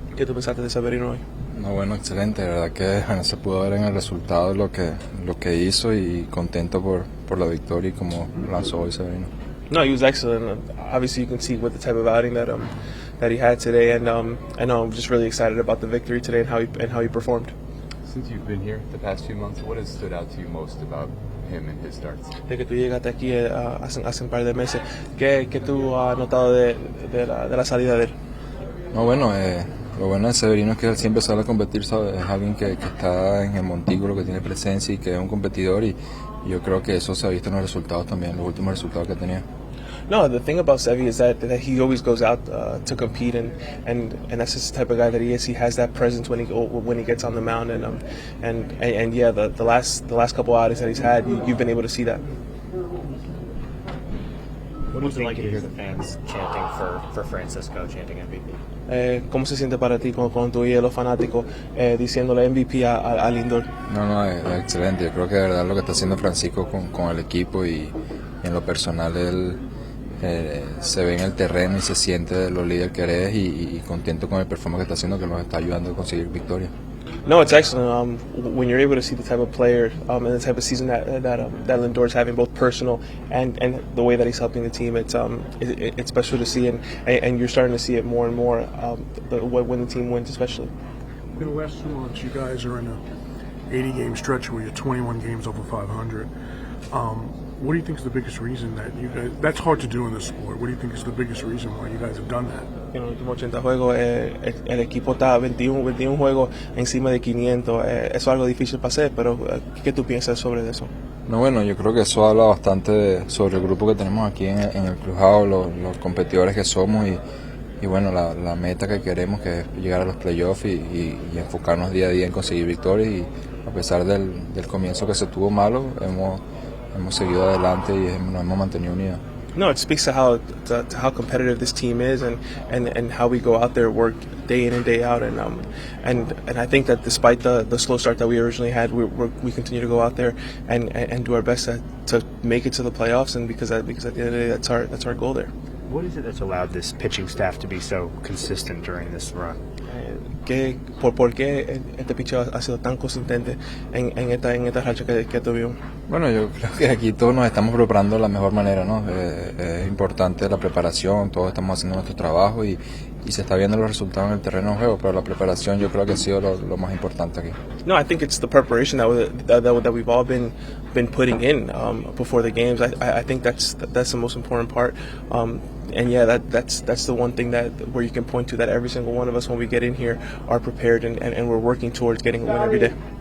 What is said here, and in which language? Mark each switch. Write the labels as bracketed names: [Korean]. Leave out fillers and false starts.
[Spanish] ¿Qué tú pensaste de Severino hoy? No, bueno, excelente. La verdad que bueno, se pudo ver en el resultado lo que hizo y contento por la victoria y como lanzó hoy Severino. [English] No, he was excellent. Obviously, you can see what the type of outing that he had today, and I know I'm just really excited about the victory today and how he performed. Since you've been here the past few months, what has stood out to you most about him and his starts? [Spanish] De que tú llegaste aquí hace un par de meses, ¿qué tú has notado de la salida de él? No, bueno, lo bueno de Severino es que él siempre sale a competir, ¿sabes? Es alguien que está en el montículo, que tiene presencia y que es un competidor y yo creo que eso se ha visto en los resultados también, los últimos resultados que ha tenido. [English] No, the thing about Sevi is that he always goes out to compete, and that's just the type of guy that he is. He has that presence when he gets on the mound, and yeah, the last couple outings that he's had, you've been able to see that. What was it like to hear the fans chanting for Francisco, chanting MVP? [Spanish] ¿Cómo se siente para ti cuando tú oyes a los fanáticos diciéndole MVP a Lindor? No, es excelente. Yo creo que de verdad lo que está haciendo Francisco con el equipo y en lo personal él se ve en el terreno y se siente lo líder que eres y contento con el performance que está haciendo, que nos está ayudando a conseguir victorias. [English] No, it's excellent. When you're able to see the type of player and the type of season that Lindor's having, both personal and the way that he's helping the team, it's special to see, and you're starting to see it more and more when the team wins, especially. In the last 2 months, you guys are in a 80-game stretch where you're 21 games over 500. What do you think is the biggest reason that you guys? That's hard to do in this sport. What do you think is the biggest reason why you guys have done that? [Spanish] En los últimos 80 juegos, el equipo está 21 juegos encima de 500. Eso es algo difícil para hacer, pero ¿qué tú piensas sobre eso? No, bueno, yo creo que eso habla bastante sobre el grupo que tenemos aquí en el clubhouse, los competidores que somos y bueno, la meta que queremos, que es llegar a los playoffs y enfocarnos día a día en conseguir victorias y a pesar del comienzo que se tuvo malo, hemos seguido adelante y nos hemos mantenido unidos. [English] No, it speaks to how competitive this team is and how we go out there, work day in and day out, and I think that despite the slow start that we originally had, we continue to go out there and do our best to make it to the playoffs, and because at the end of the day, that's our goal there. What is it that's allowed this pitching staff to be so consistent during this run? [Spanish] ¿Por qué este picheo ha sido tan consistente en esta racha que tuvimos? Bueno, yo creo que aquí todos nos estamos preparando de la mejor manera, ¿no? Es importante la preparación, todos estamos haciendo nuestro trabajo y se está viendo los resultados en el terreno de juego, pero la preparación yo creo que ha sido lo más importante aquí. [English] No, I think it's the preparation that we've all been putting in before the games. I think that's the most important part. And yeah, that's the one thing where you can point to that every single one of us when we get in here are prepared and we're working towards getting a win every day.